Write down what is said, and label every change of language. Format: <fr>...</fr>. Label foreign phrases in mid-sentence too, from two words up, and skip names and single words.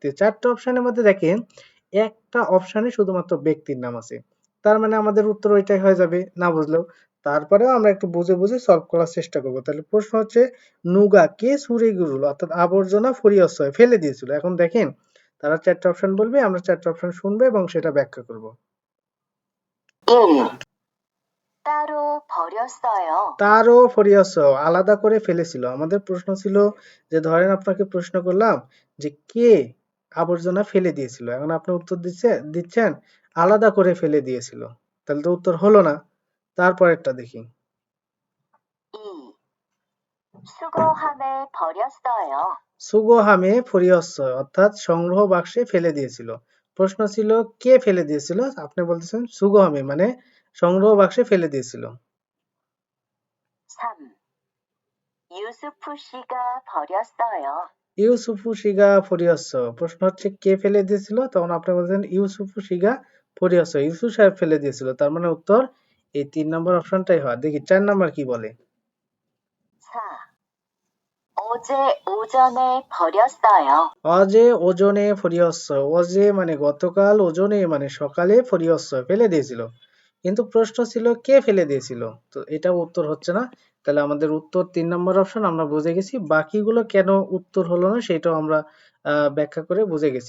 <bn>4টা অপশনের মধ্যে দেখেন একটা অপশনে শুধুমাত্র ব্যক্তির নাম আছে, তার মানে আমাদের উত্তর ওইটাই হয়ে যাবে না বুঝলেও। তারপরেও আমরা একটু বুঝে বুঝে সলভ করার চেষ্টা করবো। তাহলে প্রশ্ন হচ্ছে নুগা কে</bn> <ko>쓰레 기를</ko> <bn>অর্থাৎ আবর্জনা ফরিয়সয় ফেলে দিয়েছিল। এখন দেখেন তারা 4টা অপশন বলবে, আমরা 4টা অপশন শুনবো এবং সেটা ব্যাখ্যা করব। 1.</bn> <ko>따로 버렸어요. 따로 버렸어요</ko> <bn>আলাদা করে ফেলেছিল। আমাদের প্রশ্ন ছিল যে ধরেন আপনাকে প্রশ্ন করলাম যে কে আবর্জনা ফেলে দিয়েছিল, এখন আপনি উত্তর দিচ্ছেন আলাদা করে ফেলে দিয়েছিল, তাহলে তো উত্তর হলো না। তারপরেরটা দেখি। 2.</bn> <ko>수거함에 버렸어요. 수거함에 버렸어요</ko> <bn>অর্থাৎ সংগ্রহ বাক্সে ফেলে দিয়েছিল। প্রশ্ন ছিল কে ফেলে দিয়েছিল, আপনি বলতেছেন সুগোহামে মানে সংগ্রহ বাক্সে ফেলে দিয়েছিল। 3.</bn> <ko>유수프 씨가 버렸어요. 유수프 씨가 버렸어요,</ko> <bn>প্রশ্ন হচ্ছে কে ফেলে দিয়েছিল, তখন আপনি বলছেন</bn> <ko>유수프 씨가 버렸어요,</ko> <bn>ইউসুফ সাহেব ফেলে দিয়েছিল, তার মানে উত্তর এই 3 নম্বর অপশনটাই হয়। দেখি 4 নম্বর কি বলে। 4.</bn> <ko>어제 오전에 버렸어요. 어제 오전에 버렸어요,</ko> <bn>অজে মানে গতকাল, ওজনে মানে সকালে, ফরিয়স ফেলে দিয়েছিল, কিন্তু প্রশ্ন ছিল কে ফেলে দিয়েছিল, তো এটা উত্তর হচ্ছে না। তাহলে আমাদের উত্তর 3 নম্বর অপশন আমরা বুঝে গেছি, বাকিগুলো কেন উত্তর হলো না সেটাও আমরা ব্যাখ্যা করে বুঝে গেছি।</bn>